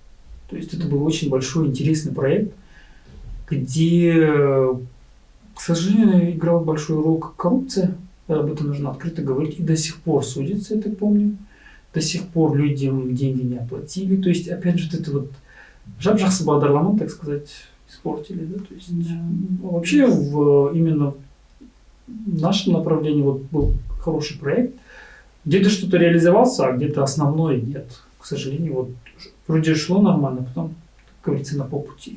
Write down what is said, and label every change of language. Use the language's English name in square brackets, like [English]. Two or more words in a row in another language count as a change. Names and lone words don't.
[Russian] То есть это был очень большой, интересный проект. где, к сожалению, играла большую роль коррупция. Об этом нужно открыто говорить. И до сих пор судится, я так помню. До сих пор людям деньги не оплатили. То есть, опять же, вот это вот [Kazakh] жап-жақсы бағдарламаны, [Russian] так сказать, испортили. Да? То есть, вообще, именно в нашем направлении вот был хороший проект. Где-то что-то реализовался, а где-то основной нет. К сожалению, вот вроде шло нормально, потом, как говорится, на полпути.